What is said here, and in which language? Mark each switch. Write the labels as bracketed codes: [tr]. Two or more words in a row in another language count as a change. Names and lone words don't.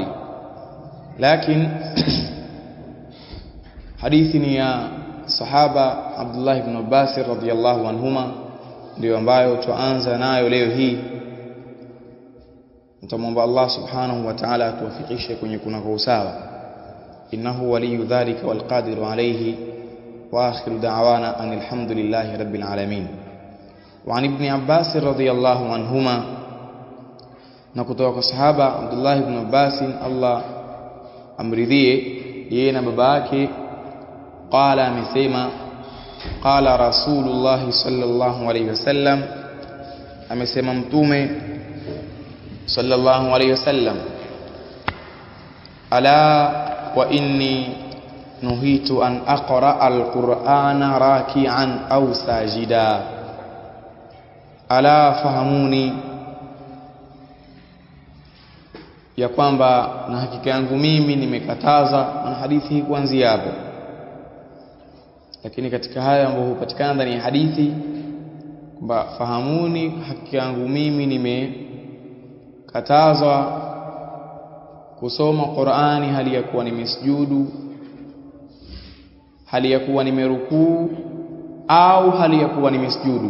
[sw] Lakini hadithi ni ya sahaba Abdullah ibn Abbas [ar] رضي الله عنهما, [sw] ndio ambayo tuanza nayo leo hii. Tutamwomba Allah [ar] سبحانه وتعالى [sw] atuwafikishe kwenye kunako usawa. [ar] إنه ولي ذلك والقادر عليه وآخر دعوانا أن الحمد لله رب العالمين. وعن ابن عباس رضي الله عنهما, [sw] na kutoka kwa sahaba Abdullah ibn Abbas Allah amridhie yeye na baba yake, qala, amesema, [ar] قال رسول الله صلى الله عليه وسلم, [sw] amesema mtume [ar] صلى الله عليه وسلم, ألا وإني نهيت أن أقرأ القرآن راكعا أو ساجدا ألا فافهموني, [sw] ya kwamba na hakika yangu mimi nimekataza. Na hadithi hii kuanzia hapo, lakini katika haya ambayo hupatikana ndani ya hadithi kwamba fahamuni, hakika yangu mimi nimekatazwa kusoma Qur'ani hali ya kuwa nimesujudu, hali ya kuwa nimerukuu, au hali ya kuwa nimesujudu.